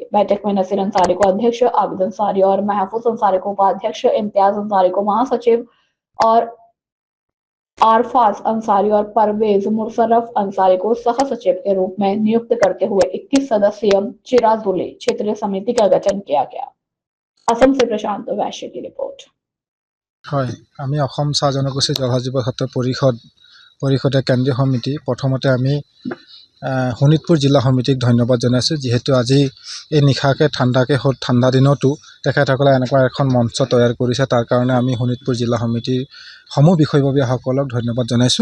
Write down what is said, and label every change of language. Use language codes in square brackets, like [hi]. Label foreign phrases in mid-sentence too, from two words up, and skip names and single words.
[hi] बैठक में नसीर अंसारी को अध्यक्ष, आबिद अंसारी और महफूज अंसारी को उपाध्यक्ष, इम्तियाज अंसारी को महासचिव और आरफाज अंसारी और परवेज मुशर्रफ अंसारी को सह सचिव के रूप में नियुक्त करते हुए 21 सदस्यीय चिराजुली क्षेत्रीय समिति का गठन किया गया। असम से प्रशांत वैश्य की रिपोर्ट। [as] আমি অসম চাহ জনগোষ্ঠী জলহা যুৱ ছাত্ৰ পৰিষদৰ কেন্দ্ৰীয় সমিতি প্ৰথমতে আমি শোণিতপুৰ জিলা সমিতিক ধন্যবাদ জনাইছোঁ, যিহেতু আজি এই নিশাকে ঠাণ্ডা দিনতো তেখেতসকলে এনেকুৱা এখন মঞ্চ তৈয়াৰ কৰিছে। তাৰ কাৰণে আমি শোণিতপুৰ জিলা সমিতিৰ সমূহ বিষয়ববীয়াসকলক ধন্যবাদ জনাইছোঁ।